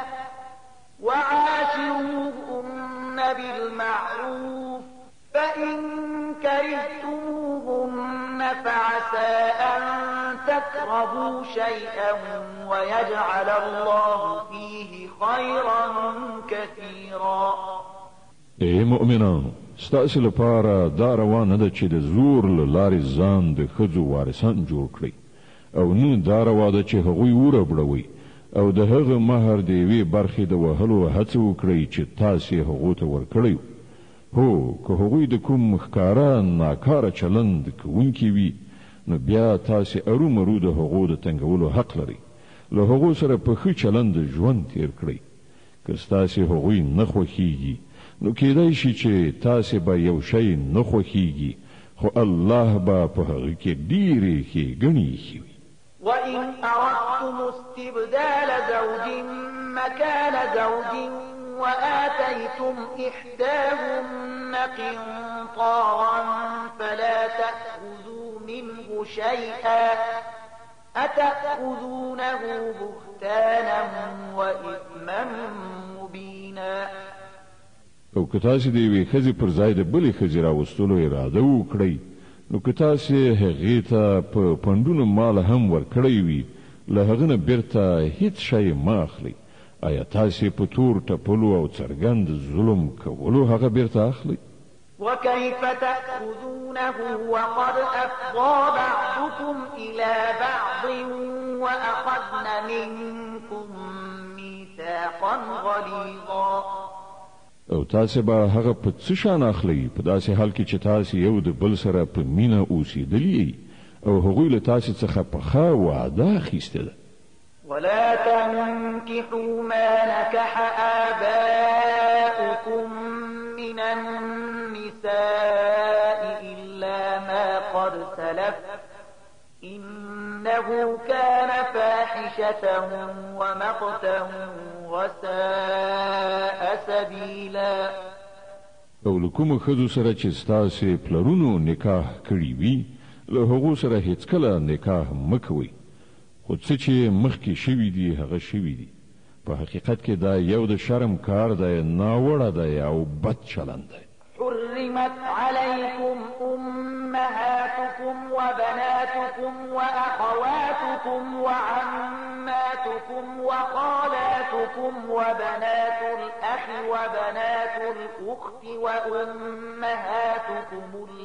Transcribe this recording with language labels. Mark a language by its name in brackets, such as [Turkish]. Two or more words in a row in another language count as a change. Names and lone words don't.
[Arabic] وعاشروهن بالمعروف فإن كرهتموهن فعسى أن تكرهوا شيئا ويجعل الله فيه خيرا كثيرا. [Pashto] ای مؤمنانو ستاسې لپاره دا روانه ده چې د زور له لارې ځان د ښځو وارثان جوړ کړئ او نه دا روا ده چې هغوی وربړوئ او د هغه مهر د یوې برخې د وهلو هڅه وکړئ چې تاسې هغو ته ورکړی. هو که هغوی د کوم ښکاره ناکاره چلند کوونکي وي نو بیا تاسې ارومرو د هغو د تنګولو حق لرئ. له هغو سره په ښه چلند ژوند تیر کړئ. که ستاسې هغوی نه خوښیږي نو کیدای شي چې تاسې به یو شی نه خوښیږي خو الله به په هغه کې ډېرې ښېګڼې ایښې وي. [Arabic] وإن أردتم استبدال زوج مكان زوج وآتيتم إحداهن قنطارا فلا تأخذوا منه شيئا أتأخذونه بهتانا وإثما مبينا. [Pashto] او که تاسې د یوې ښځې پر ځای د بلې ښځې راوستلو اراده وکړئ نو که تاسې هغې ته په پنډونو مال هم ورکړی وي له هغه نه بیرته هیڅ شی مه اخلئ. آیا تاسې په تور ټپلو او څرګند ظلم کولو هغه بیرته اخلئ؟ [Arabic] وكيف تأخذونه وقد أفضى بعضكم إلى بعض وأخذن منكم ميثاقا غليظا. [Pashto] او تاسې به هغه په څه شان اخلئ په داسې حال کې چې تاسې یو د بل سره په مینه اوسېدلي او هغوی له تاسې څخه پخه وعده اخیستې ده. [Arabic] ولا تنكحوا ما نكح آباؤكم من قد سلف إنه كان فاحشة ومقتا وساء سبيلا. [Pashto] او له کومو ښځو سره چې ستاسې پلرونو نکاح کړي وي له هغو سره هیڅکله نکاح مه کوئ، خو څه چې مخکې شوي دي هغه شوي دي. په حقیقت کې دا یو د شرم کار دی، ناوړه دی او بد چلند دی. [Arabic] حرمت عليكم أمهاتكم وبناتكم وأخواتكم وعماتكم وخالاتكم وبنات الأخ وبنات الأخت وأمهاتكم